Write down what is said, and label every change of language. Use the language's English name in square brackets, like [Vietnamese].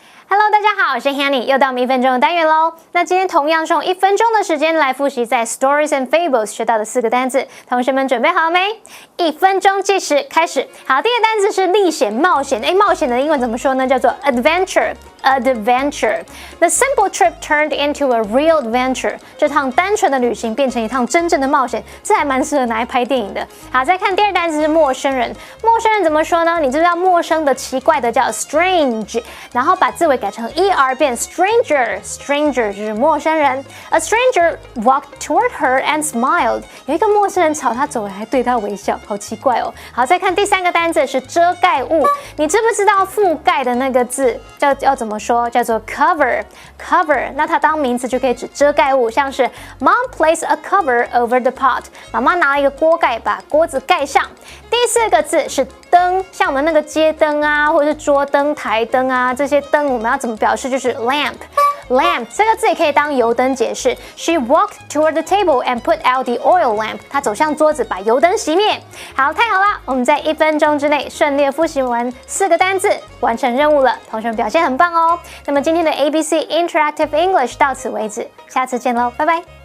[Chinese] Hello， 大家好，我是 Hanny， 又到我们1分钟的单元喽。那今天同样是用1分钟的时间来复习在 Stories and Fables 学到的4个单字，同学们准备好了没？1分钟计时开始。好，第一个单字是历险冒险。冒险的英文怎么说呢？叫做 adventure。Adventure. [English] The simple trip turned into a real adventure. [Chinese] 这趟单纯的旅行变成一趟真正的冒险，这还蛮适合拿来拍电影的。好，再看第二单词是陌生人。陌生人怎么说呢？你知道陌生的、奇怪的叫 strange， 然后把字尾改成 er 变 stranger。Stranger 就是陌生人。 [English] A stranger walked toward her and smiled. [Chinese] 有一个陌生人朝她走来，还对她微笑，好奇怪哦。好，再看第三个单字是遮盖物。你知不知道覆盖的那个字要怎么说？叫做 cover。那它当名词就可以指遮盖物，像是 [English] Mom placed a cover over the pot. [Chinese] 妈妈拿了一个锅盖把锅子盖上。第4个字是灯，像我们那个街灯啊，或者是桌灯、台灯啊，这些灯我们要怎么表示？就是 lamp。Lamp 这个字也可以当油灯解释。 [English] She walked toward the table and put out the oil lamp. [Chinese] 她走向桌子，把油灯熄灭。好，太好了，我们在1分钟之内顺利复习完4个单字，完成任务了。同学们表现很棒哦。那么今天的 ABC Interactive English 到此为止，下次见喽，拜拜。